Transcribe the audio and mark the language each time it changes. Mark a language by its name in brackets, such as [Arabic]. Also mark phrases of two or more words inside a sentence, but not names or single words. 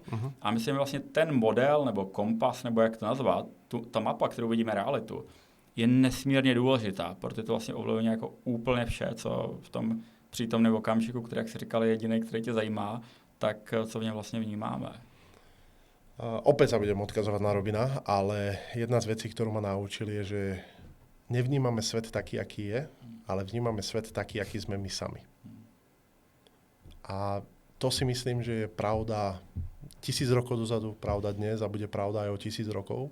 [Czech] A myslím, že vlastně ten model nebo kompas, nebo jak to nazvat, ta mapa, kterou vidíme realitu, je nesmírně důležitá, protože to vlastně ovlivňuje jako úplně vše, co v tom přítomném okamžiku, který, jak si říkal, je jediný, který tě zajímá, tak co v něm vlastně vnímáme. [Slovak] Opäť sa budem odkazovať na Robina, ale jedna z vecí, ktorú ma naučil, je, že nevnímame svet taký, aký je, ale vnímame svet taký, aký sme my sami. A to si myslím, že je pravda 1000 rokov dozadu, pravda dnes a bude pravda aj o 1000 rokov.